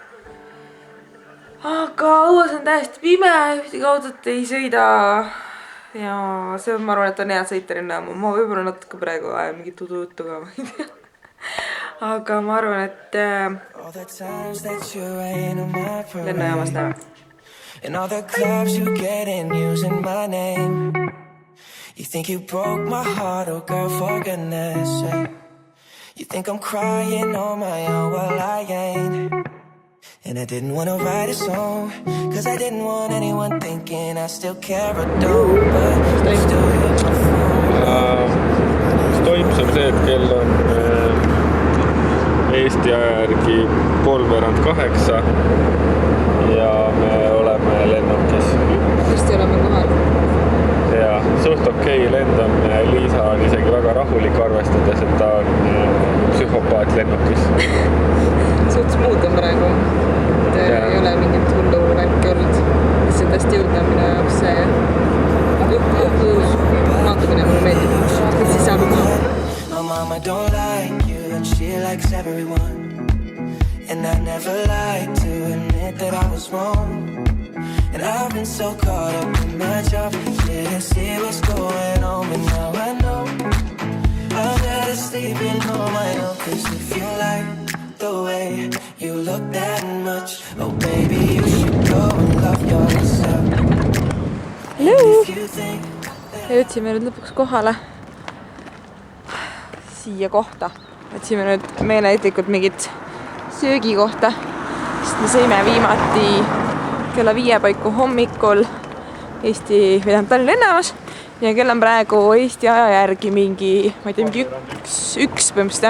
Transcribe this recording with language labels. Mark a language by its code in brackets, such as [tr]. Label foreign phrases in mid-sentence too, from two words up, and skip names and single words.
[et] Aga õues on täiesti pime, ühtegi autot ei sõida. Ja see ma arvan, et on hea sõita lennaama. Ma võib-olla natuke praegu ajan mingit udu-juttu ka. Aga ma arvan, et lennujaamas näeme. [en] And all the clubs you get in using my name. You think you broke my heart, oh girl, for goodness sake. You think I'm crying on my own, well I ain't. And I didn't want to write a song, cause I didn't want anyone thinking I still care or don't. But I still hit my phone. [et] Toimus on see, et kell on Eesti aja järgi 7:30 ja me oleme lennukis. Hästi oleme kohal. Ja suht okei lend on. Liisa on isegi väga rahulik arvestades, et ta on psühhopaat lennukis. Suht smooth on praegu. Ei ole mingit hullu värki olnud. See on tästi jõudne minu jaoks see maandumine mulle meeldib. Siis saab maha. [en] My mama don't like you and she likes everyone. And I never like to admit that I was wrong. And I've been so caught up in my job. Didn't see what's going on, but now I know I'm better sleeping on my own. Cause if you like the way you look that much, oh baby, you should go and love yourself. Hello! [et] Jõudsime nüüd lõpuks kohale siia kohta. Otsime nüüd meeleheitlikult mingit söögikohta, sest me sõime viimati kella 5 paiku hommikul Tallinna lennaamas ja kell on praegu Eesti aja järgi mingi, ma ei tea, mingi üks põhimõtteliselt.